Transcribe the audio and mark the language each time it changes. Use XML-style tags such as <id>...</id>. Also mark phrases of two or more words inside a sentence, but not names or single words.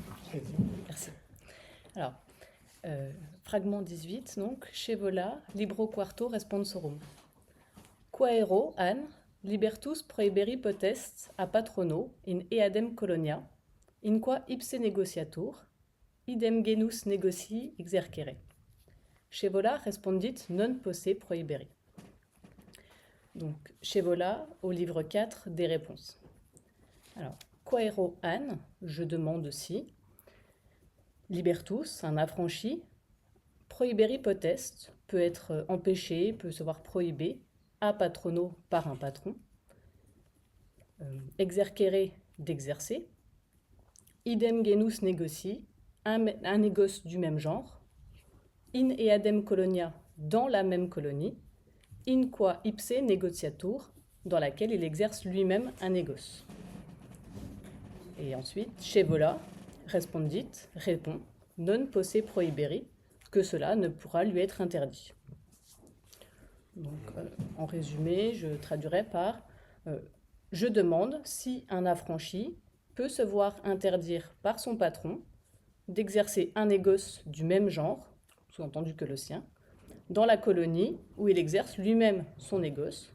<fr>Merci. Alors, fragment 18, donc,</fr> <la>Scevola, libro quarto responsorum. Quaero, an, libertus prohiberi potest a patrono in eadem colonia, in qua ipse negociatur, idem genus negocii exercere. Scevola respondit non posse prohiberi.</la> <fr>Donc, Scevola, au livre 4 des réponses. Alors,</fr> <la>quaero an,</la> <fr>je demande si. Libertus, un affranchi.</fr> <la>Prohiberi potest,</la> <fr>peut être empêché, peut se voir prohibé.</fr> <la>A patrono,</la> <fr>par un patron. Exercere, d'exercer.</fr> <la>Idem genus negocii,</la> <fr>un négoce du même genre.</fr> <la>In eadem colonia,</la> <fr>dans la même colonie.</fr> <la>In qua ipse negociatur,</la> <fr>dans laquelle il exerce lui-même un négoce. Et ensuite,</fr> <la>Scevola, respondit, répond, non posse prohiberi,</la> <fr>que cela ne pourra lui être interdit. Donc, en résumé, je traduirai par je demande si un affranchi peut se voir interdire par son patron d'exercer un négoce du même genre, sous-entendu que le sien, dans la colonie où il exerce lui-même son négoce.</fr>